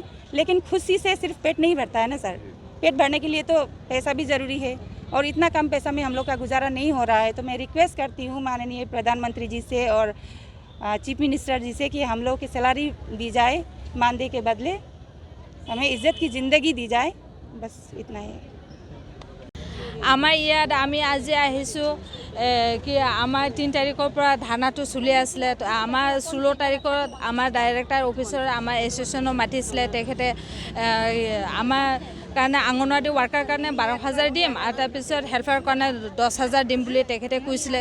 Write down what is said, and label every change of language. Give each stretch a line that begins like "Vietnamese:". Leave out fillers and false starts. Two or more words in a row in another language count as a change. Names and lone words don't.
Hindi: लेकिन खुशी से सिर्फ पेट नहीं भरता है ना सर, पेट भरने के लिए तो पैसा भी ज़रूरी है, और इतना कम पैसा में हम लोग का गुजारा नहीं हो रहा है। तो मैं रिक्वेस्ट करती हूँ माननीय प्रधानमंत्री जी से और
English: chief minister
Hindi: जी से कि हम लोग की सैलरी दी जाए, मानदेय के बदले हमें इज्जत की ज़िंदगी दी जाए, बस इतना ही।
Assamese: আমাৰ ইয়াত আমি আজি আহিছোঁ কি আমাৰ 3 তাৰিখৰ পৰা ধাৰণাটো চলি আছিলে। আমাৰ 16 তাৰিখত আমাৰ ডাইৰেক্টৰ অফিচৰ আমাৰ এছ'চিয়েশ্যনৰ মাতিছিলে, তেখেতে আমাৰ কাৰণে অংগনৱাড়ী ৱাৰ্কাৰ কাৰণে 12,000 দিম আৰু তাৰপিছত হেল্পাৰৰ কাৰণে 10,000 দিম বুলি তেখেতে কৈছিলে।